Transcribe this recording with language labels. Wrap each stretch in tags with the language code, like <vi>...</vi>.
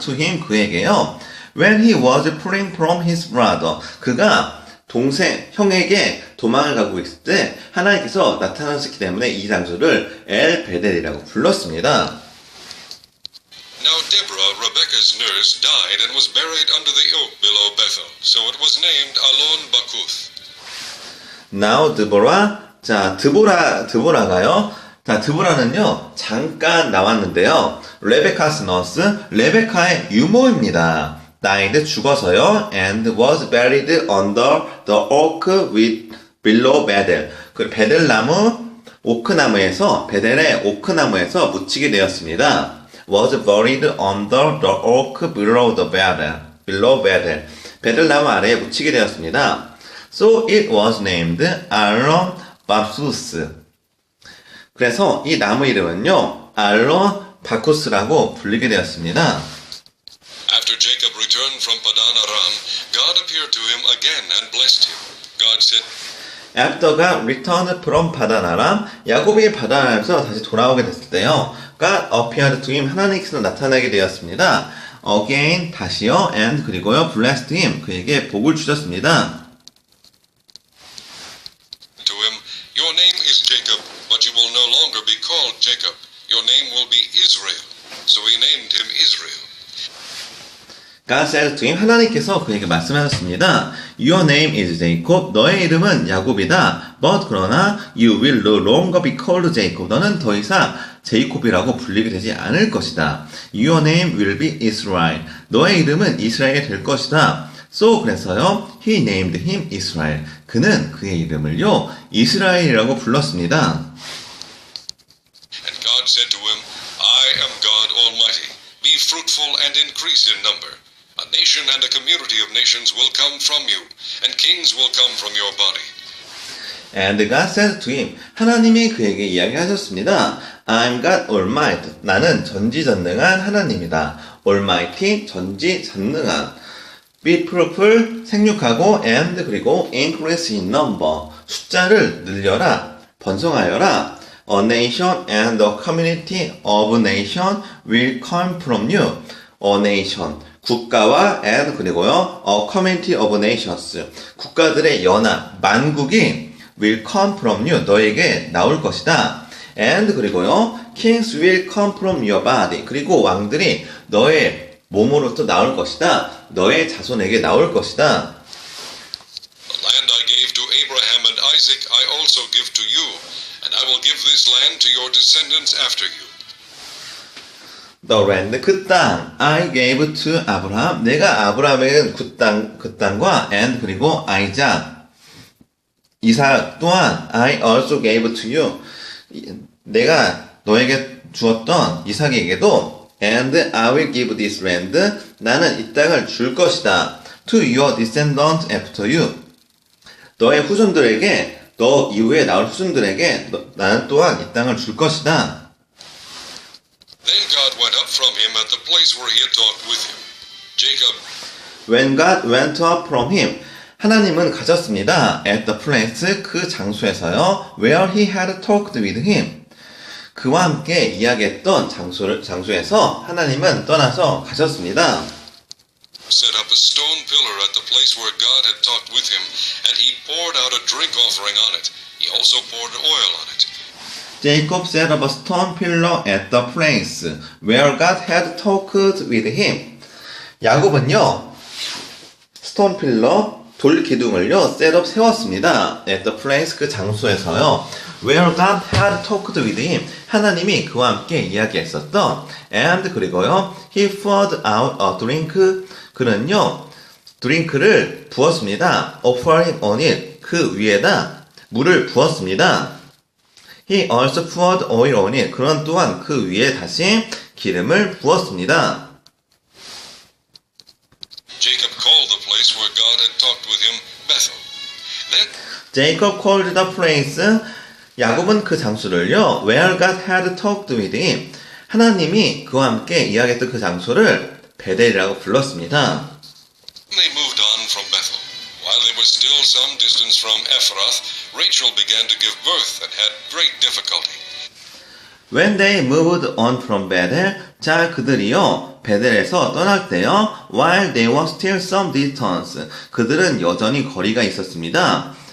<en>to him,</en> <ko>그에게요.</ko> <en>When he was fleeing from his brother,</en> <ko>그가 형에게 도망을 가고 있을 때 하나님께서 나타나셨기 때문에 이 장소를 엘 베델이라고 불렀습니다.</ko> <en>Now Deborah, Rebekah's nurse, died and was buried under the oak below Bethel, so it was named Alon Bakuth.</en> <ko>Now 드보라, 자, 드보라가요. 자, 드보라는요, 잠깐 나왔는데요. 레베카스 너스, 레베카의 유모입니다.</ko> <en>died,</en> <ko>죽어서요.</ko> <en>and was buried under the oak with below Bethel.</en> <ko>그 베델나무, 오크나무에서, 베델의 오크나무에서 묻히게 되었습니다.</ko> <en>was buried under the oak below the Bethel. below Bethel.</en> <ko>베델나무 아래에 묻히게 되었습니다.</ko> <en>So it was named 알론 바쿠스.</en> <ko>그래서 이 나무 이름은요, 알론 바쿠스라고 불리게 되었습니다.</ko> <en>After Jacob returned from Padan Aram, God appeared to him again and blessed him. God said, After God returned from</en> <ko>파단 아람, 야곱이 파단 아람에서 다시 돌아오게 됐을 때요,</ko> <en>God appeared to him,</en> <ko>하나님께서 나타나게 되었습니다.</ko> <en>Again,</en> <ko>다시요, and 그리고요,</ko> <en>blessed him,</en> <ko>그에게 복을 주셨습니다.</ko> <en>to him, Your name is Jacob, but you will no longer be called Jacob. Your name will be Israel. So he named him Israel. God said to him,</en> <ko>하나님께서 그에게 말씀하셨습니다.</ko> <en>Your name is Jacob.</en> <ko>너의 이름은 야곱이다.</ko> <en>But</en> <ko>그러나</ko> <en>you will no longer be called Jacob.</en> <ko>너는 더 이상 제이콥이라고 불리게 되지 않을 것이다.</ko> <en>Your name will be Israel.</en> <ko>너의 이름은 이스라엘이 될 것이다.</ko> <en>So</en> <ko>그래서요,</ko> <en>he named him Israel.</en> <ko>그는 그의 이름을요, 이스라엘이라고 불렀습니다.</ko> <en>And God said to him, I am God Almighty. Be fruitful and increase in number. A nation and a community of nations will come from you, and kings will come from your body. And God said to him,</en> <ko>하나님이 그에게 이야기하셨습니다.</ko> <en>I'm God Almighty.</en> <ko>나는 전지전능한 하나님이다.</ko> <en>Almighty,</en> <ko>전지전능한.</ko> <en>Be fruitful,</en> <ko>생육하고,</ko> <en>and</en> <ko>그리고</ko> <en>increase in number.</en> <ko>숫자를 늘려라, 번성하여라.</ko> <en>A nation and a community of nation will come from you. A nation,</en> <ko>국가와</ko> <en>and</en> <ko>그리고요,</ko> <en>a community of nations,</en> <ko>국가들의 연합, 만국이</ko> <en>will come from you,</en> <ko>너에게 나올 것이다.</ko> <en>And</en> <ko>그리고요,</ko> <en>kings will come from your body,</en> <ko>그리고 왕들이 너의 몸으로부터 나올 것이다. 너의 자손에게 나올 것이다.</ko> <en>The land I gave to Abraham and Isaac I also give to you, and I will give this land to your descendants after you. The land,</en> <ko>그 땅,</ko> <en>I gave to Abraham,</en> <ko>내가 아브라함에게 그 땅과</ko> <en>and</en> <ko>그리고 이삭 또한</ko> <en>I also gave to you,</en> <ko>내가 너에게 주었던 이삭에게도</ko> <en>and I will give this land,</en> <ko>나는 이 땅을 줄 것이다.</ko> <en>To your descendants after you,</en> <ko>너의 후손들에게, 너 이후에 나올 후손들에게 나는 또한 이 땅을 줄 것이다.</ko> <en>Then God went up from him at the place where he had talked with him. Jacob When God went up from him,</en> <ko>하나님은 가셨습니다.</ko> <en>At the place,</en> <ko>그 장소에서요.</ko> <en>Where he had talked with him,</en> <ko>그와 함께 이야기했던 장소에서 하나님은 떠나서 가셨습니다.</ko> <en>set up a stone pillar at the place where God had talked with him, and he poured out a drink offering on it. He also poured oil on it. Jacob set up a stone pillar at the place where God had talked with him.</en> <ko>야곱은요, 스톤 필러, 돌 기둥을요, 셋업 세웠습니다.</ko> <en>At the place,</en> <ko>그 장소에서요.</ko> <en>Where God had talked with him,</en> <ko>하나님이 그와 함께 이야기했었던.</ko> <en>And</en> <ko>그리고요,</ko> <en>he poured out a drink,</en> <ko>그는요, 드링크를 부었습니다.</ko> <en>Offer him on it,</en> <ko>그 위에다 물을 부었습니다.</ko> <en>He also poured oil on it,</en> <ko>그는 또한 그 위에 다시 기름을 부었습니다.</ko> <en>Jacob called the place where God had talked with him Bethel. Then Jacob called the place,</en> <ko>야곱은 그 장소를요,</ko> <en>where God had talked with him,</en> <ko>하나님이 그와 함께 이야기했던 그 장소를 베델이라고 불렀습니다.</ko> <en>they moved on from Bethel. While they were still some distance from Ephrath, Rachel began to give birth and had great difficulty. When they moved on from Bethel,</en> <ko>자 그들이요 베델에서 떠날 때요,</ko> <en>while they were still some distance,</en> <ko>그들은 여전히 거리가 있었습니다.</ko>